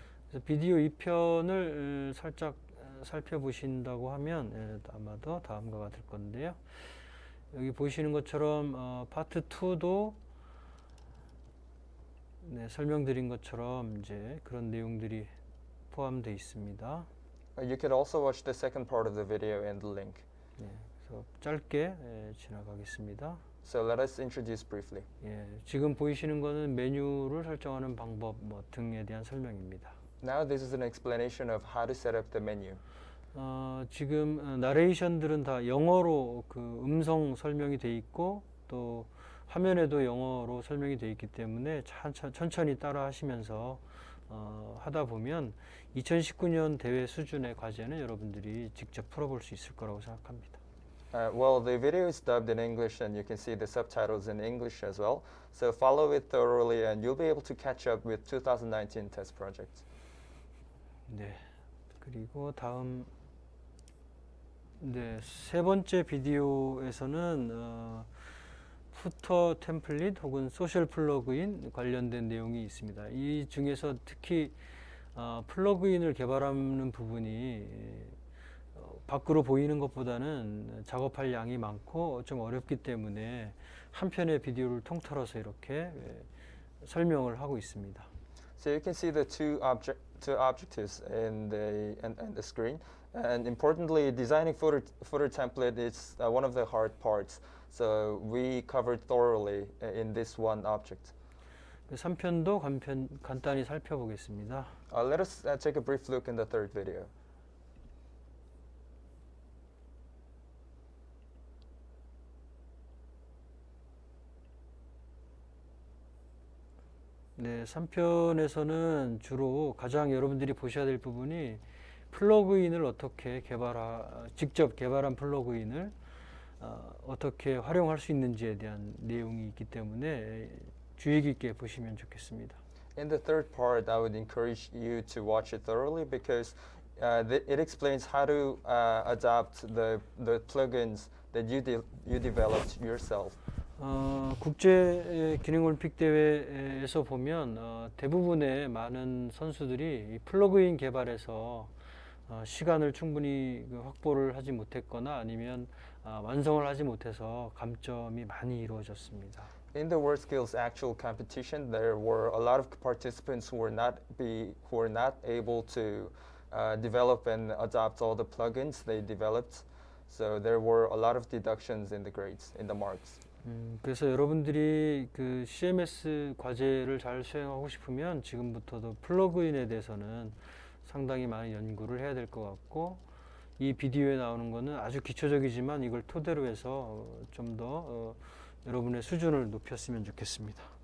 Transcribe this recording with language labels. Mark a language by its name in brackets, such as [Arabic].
[Korean] 그래서 비디오 2편을 살짝 살펴보신다고 하면 아마도 다음과 같을 건데요. 여기 보시는 것처럼 파트 2도 네, 설명드린 것처럼 이제 그런 내용들이 포함되어 있습니다. [English] You can also watch the second part of the video in the link. [Korean] 네, 그래서 짧게 지나가겠습니다. [English] So let us introduce briefly. [Korean] 예, 지금 보이시는 거는 메뉴를 설정하는 방법 등에 대한 설명입니다. [English] Now this is an explanation of how to set up the menu. [Korean] 지금 나레이션들은 다 영어로 그 음성 설명이 돼 있고 또 화면에도 영어로 설명이 돼 있기 때문에 천천히 따라 하시면서 하다 보면 2019년 대회 수준의 과제는 여러분들이 직접 풀어볼 수 있을 거라고 생각합니다. [English] Well, the video is dubbed in English and you can see the subtitles in English as well. So follow it thoroughly and you'll be able to catch up with 2019 test project. [Korean] 네, 그리고 다음 네, 세 번째 비디오에서는 푸터 템플릿 혹은 소셜 플러그인 관련된 내용이 있습니다. 이 중에서 특히 플러그인을 개발하는 부분이 밖으로 보이는 것보다는 작업할 양이 많고 좀 어렵기 때문에 한 편의 비디오를 통틀어서 이렇게 설명을 하고 있습니다. [English] So you can see the two objectives in the screen. And importantly, designing footer template is one of the hard parts. So we covered thoroughly in this one object. [Korean] 3편도 간단히 살펴보겠습니다. [English] Let us take a brief look in the third video. [Korean] 네, 3편에서는 주로 가장 여러분들이 보셔야 될 부분이 플러그인을 어떻게 직접 개발한 플러그인을 어떻게 활용할 수 있는지에 대한 내용이 있기 때문에 주의 깊게 보시면 좋겠습니다. [English] In the third part, I would encourage you to watch it thoroughly because it explains how to adapt the plugins that you developed yourself. [Korean] 국제 기능 올림픽 대회에서 보면 대부분의 많은 선수들이 이 플러그인 개발에서 시간을 충분히 확보를 하지 못했거나 아니면 완성을 하지 못해서 감점이 많이 이루어졌습니다. [English] In the WorldSkills actual competition, there were a lot of participants who were not able to develop and adopt all the plugins they developed. So there were a lot of deductions in the grades, in the marks. [Korean] 그래서 여러분들이 그 CMS 과제를 잘 수행하고 싶으면 지금부터도 플러그인에 대해서는 상당히 많은 연구를 해야 될 것 같고 이 비디오에 나오는 거는 아주 기초적이지만 이걸 토대로 해서 좀 더 여러분의 수준을 높였으면 좋겠습니다.